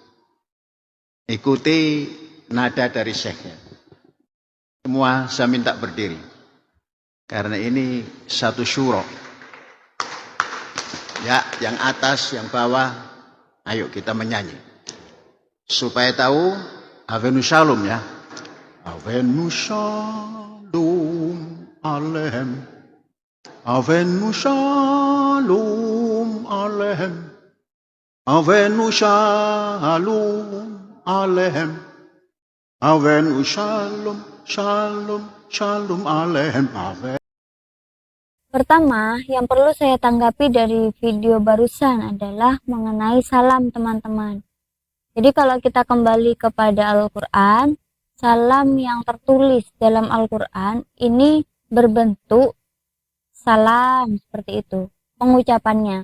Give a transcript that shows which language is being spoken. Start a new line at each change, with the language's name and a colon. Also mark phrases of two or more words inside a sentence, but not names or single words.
Indonesian: Ikuti nada dari syekhnya. Semua saya minta berdiri. Karena ini satu syuro. Ya, yang atas, yang bawah, ayo kita menyanyi. Supaya tahu,
Hebrew: הבאנו שלום
Indonesian: ya.
Hebrew: הבאנו שלום עליכם. הבאנו שלום עליכם. הבאנו שלום עליכם. הבאנו שלום, שלום, שלום עליכם.
Indonesian: Pertama, yang perlu saya tanggapi dari video barusan adalah mengenai salam teman-teman. Jadi kalau kita kembali kepada Al-Quran, salam yang tertulis dalam Al-Quran ini berbentuk salam seperti itu, pengucapannya.